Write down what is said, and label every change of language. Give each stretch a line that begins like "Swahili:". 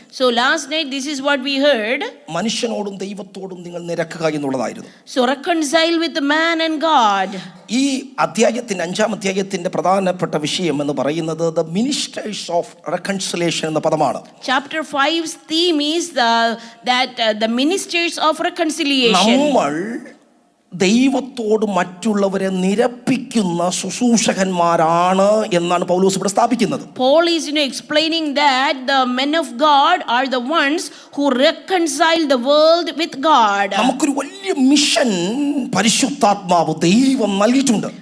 English: So last night, this is what we heard.
Malayalam: മനുഷ്യനോടും ദൈവത്തോടും നിങ്ങൾ നിരക്കുക എന്നുള്ളതായിരുന്നു.
English: So reconcile with the man and God.
Malayalam: ഈ അധ്യായത്തിന്റെ 5-ാം അധ്യായത്തിന്റെ പ്രധാനപ്പെട്ട വിഷയം എന്ന് പറയുന്നത്
English: the ministers of reconciliation
Malayalam: എന്ന പദമാണ്.
English: Chapter 5's theme is the ministers of reconciliation.
Malayalam: നമ്മൾ ദൈവത്തോട് മറ്റുള്ളവരെ നിരപ്പിക്കുന്ന ശുശ്രൂഷകന്മാരാണ് എന്നാണ് പൗലോസ് ഇവിടെ സ്ഥാപിക്കുന്നത്.
English: Paul is explaining that the men of God are the ones who reconcile the world with God.
Malayalam: നമുക്കൊരു വലിയ മിഷൻ പരിശുദ്ധാത്മാവ് ദൈവം നൽകിയിട്ടുണ്ട്.